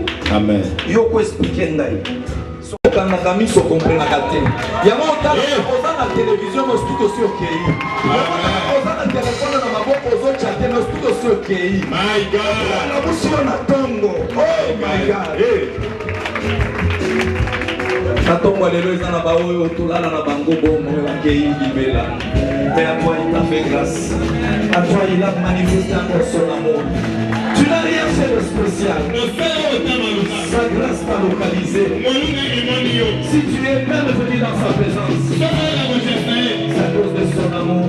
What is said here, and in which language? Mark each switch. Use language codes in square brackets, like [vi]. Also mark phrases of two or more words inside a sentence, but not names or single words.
[ln] Amen. Yo ko explique ngai sokangaka miso komprenaka te yango otala oza na televizio mo studio si okei oza na telefone na maboko ozotya te no studio si okei na busi yo na ntongo. [en] Oh my God. [ln] Na ntongo lelo eza na baoyo tolala na bango bomo bakei libela. [fr] Mais à toi il t'a fait grâce, à toi il a manifesté encore son amour. Tu n'as rien fait de spécial, sa grâce t'a localisé. Si tu es même venu dans sa présence, c'est à cause de son amour.